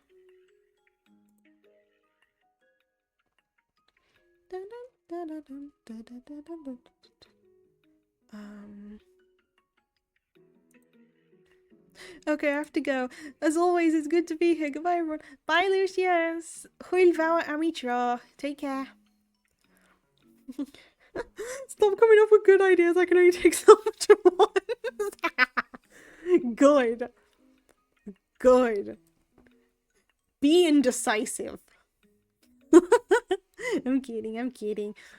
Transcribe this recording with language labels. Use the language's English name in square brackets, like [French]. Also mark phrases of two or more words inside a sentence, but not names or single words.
[English] Okay, I have to go. As always, it's good to be here. Goodbye, everyone. Bye, Lucius. [Welsh] Hwyl fawr am I tro. [English] Take care. Stop coming up with good ideas. I can only take so much at once. Good. Good. Be indecisive. I'm kidding. I'm kidding.